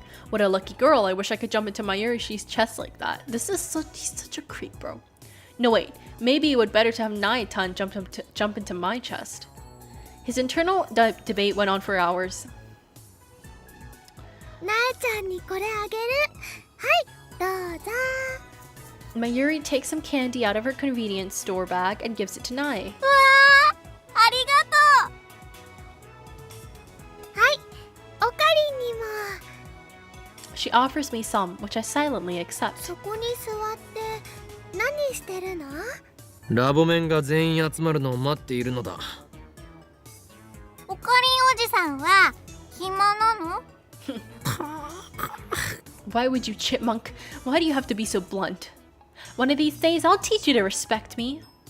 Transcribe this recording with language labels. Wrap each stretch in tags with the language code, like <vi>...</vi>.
<en>What a lucky girl. I wish I could jump into Mayuri's chest like that. He's such a creep, bro. No, wait. Maybe it would better to have Nai-tan jump into my chest. His internal debate went on for hours.</en> <ja>うなえちゃんにこれあげるはいどうぞ</ja> <en>Mayuri takes some candy out of her convenience store bag and gives it to Nai.</en> <ja>うわーありがとうはいおかりにも</ja> <en>She offers me some, which I silently accept.</en> <ja>そこに座って何してるのラボメンが全員集まるのを待っているのだ。おかりんおじさんは暇なの</ja> <en>Why would you, chipmunk? Why do you have to be so blunt? One of these days, I'll teach you to respect me.</en>